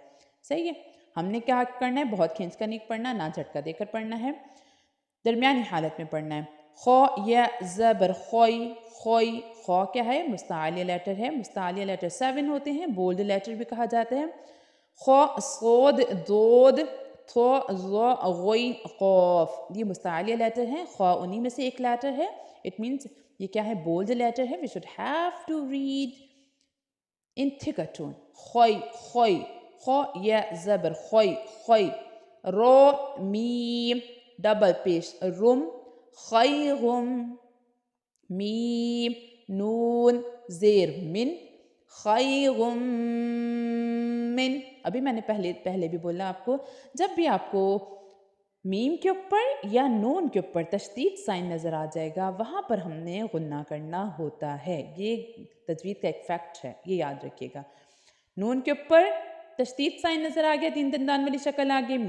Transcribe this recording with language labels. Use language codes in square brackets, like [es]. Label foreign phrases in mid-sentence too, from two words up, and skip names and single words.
[ur] صحیح ہے. ہم نے کیا کرنا ہے؟ بہت کھینچ کر نہیں پڑھنا، نہ جھٹکا دے کر پڑھنا ہے، درمیانی حالت میں پڑھنا ہے. خو یا زبر خوئی. خوئی خو کیا ہے؟ مستعلیہ لیٹر ہے. مستعلیہ لیٹر 7 ہوتے ہیں، [en] bold letter [ur] بھی کہا جاتا ہے. خو صود دود تھو ظو غین قوف، یہ مستعلیہ لیٹر ہیں. خو انہی میں سے ایک لیٹر ہے. [en] it means [ur] یہ کیا ہے؟ [en] bold letter [ur] ہے. [en] we should have to read in thicker tone. [ur] خوئی خوئی. خو یا زبر خوئی خوئی. رو میم ڈبل پیش رم. خیغم. میم نون زیر من. خیغم من. ابھی میں نے پہلے بھی بولا آپ کو، جب بھی آپ کو میم کے اوپر یا نون کے اوپر تشدید سائن نظر آ جائے گا وہاں پر ہم نے غنہ کرنا ہوتا ہے. یہ تجوید کا ایک فیکٹ ہے، یہ یاد رکھیے گا. نون کے اوپر تشدید سائن نظر آ گیا، 3 دندان والی شکل آ گئی.